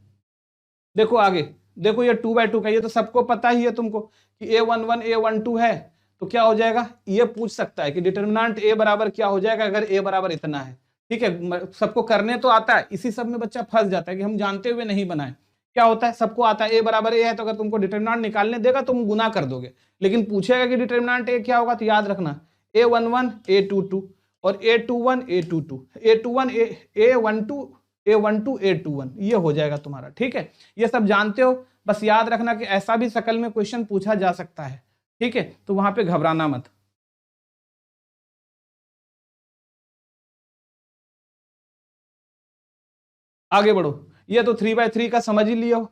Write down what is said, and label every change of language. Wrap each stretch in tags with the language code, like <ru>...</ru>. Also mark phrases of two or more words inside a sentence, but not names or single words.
<hi>देखो आगे, देखो ये 2/2 का, ये तो सबको पता ही है तुमको कि a11 a12 है, तो क्या हो जाएगा, ये पूछ सकता है कि डिटर्मिनेंट a बराबर क्या हो जाएगा अगर a बराबर इतना है। ठीक है, सबको करने तो आता है, इसी सब में बच्चा फंस जाता है कि हम जानते हुए नहीं बनाए। क्या होता है, सबको आता है a बराबर a है, तो अगर तुमको डिटर्मिनेंट निकालने देगा तुम गुना कर दोगे, लेकिन पूछेगा कि डिटर्मिनेंट a क्या होगा, तो याद रखना a11 a22 और a21 a22 a21 a12 a12 a21 ये हो जाएगा तुम्हारा। ठीक है, ये सब जानते हो, बस याद रखना कि ऐसा भी शकल में क्वेश्चन पूछा जा सकता है। ठीक है, तो वहां पे घबराना मत। आगे बढ़ो, ये तो 3/3 का समझ ही लियो।</hi>